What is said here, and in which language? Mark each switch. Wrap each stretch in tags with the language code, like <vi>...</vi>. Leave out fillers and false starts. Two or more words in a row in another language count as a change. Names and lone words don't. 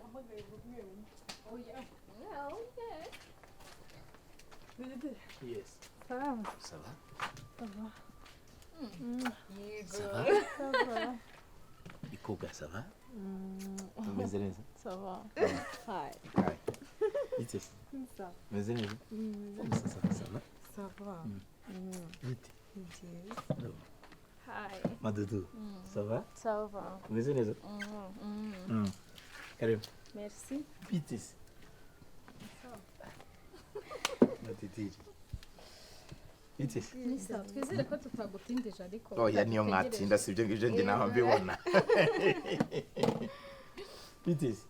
<en>Yes.</en> <fr>Ça va? Ça va? Ça va. Ça va? Ikoga, ça va?</fr> <rw>Umeze neza?</rw> <fr>Ça va. Hi.</fr> <rw>Hi. Bite se?</rw> <fr>Ça.</fr> <rw>Umeze neza?</rw> <fr>Ça va? Ça va.</fr> <rw>Bite?</rw> <en>Hi.</en> <fr>Madudu, ça va? Ça va.</fr> <rw>Umeze neza? Karibu.</rw> <fr>Merci.</fr> <rw>Bite se? Matitiri. Bite se? Nisa, twizere ko tutagutindije ariko Oya niyo mwatinda sibyo ngibyo njye naho mbibona. Bite se?</rw>